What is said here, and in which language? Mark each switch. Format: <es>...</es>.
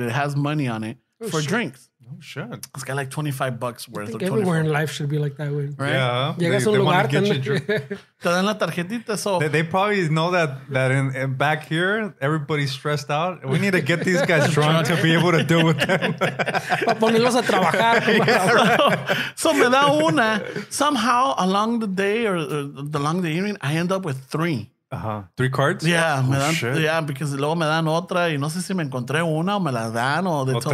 <en>It has money on it for drinks. Oh, shit. It's got like $25 worth. I think everywhere in life should be like that, way. Right? Yeah.</en> <es>Llegas a un lugar, Te dan la tarjetita,</es> <en>so... They probably know that in back here, everybody's stressed out. We need to get these guys drunk to be able to deal with them.</en> <es>Para ponerlos a trabajar.</es> <en>So</en> <es>me da una.</es> <en>Somehow, along the day or along the evening, I end up with 3. 3 cards? Yeah,</en> <es>me dan,</es> <en>because</en> <es>luego me dan otra y no sé si me encontré una o me la dan o de</es>